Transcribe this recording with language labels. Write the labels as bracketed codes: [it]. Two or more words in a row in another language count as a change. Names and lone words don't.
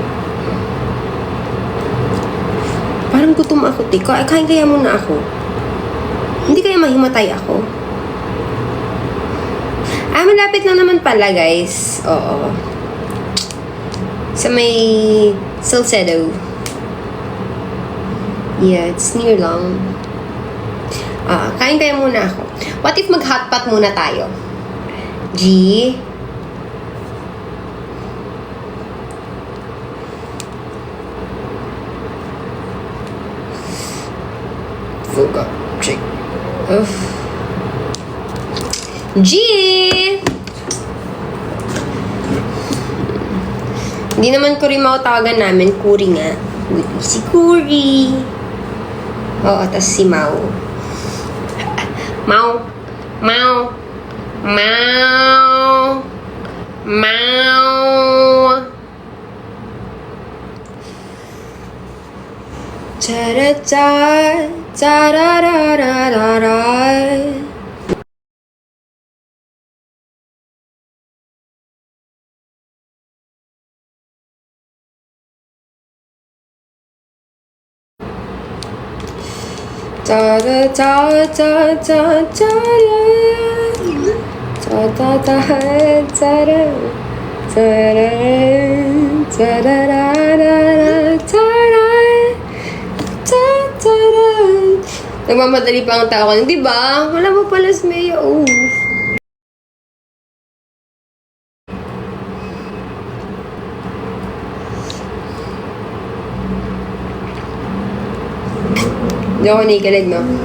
[tl] Parang gutom ako, Tiko. Kain kaya muna ako. Hindi kaya mahimatay ako. Malapit lang naman pala, guys. Oo. Sa may Salcedo. [en] Yeah, it's near [tl] lang. Kain kaya muna ako. [en] What if [tl] mag-hotpot muna tayo? G? [en] Forgot. Check. [tl] G! Hindi naman Cory tawagan namin. Cory nga. Si Cory. Oo, tas si Mau. Mau. Mau. Mau. Mau. Ta-da-da. Ta-da-da-da-da-da. Ta da ta ta ta ta ta ta ta ta Nagmamadali pa ang tao ko. Di ba? Wala mo pala si Maya. Oh. Hindi ako nakikilig, no?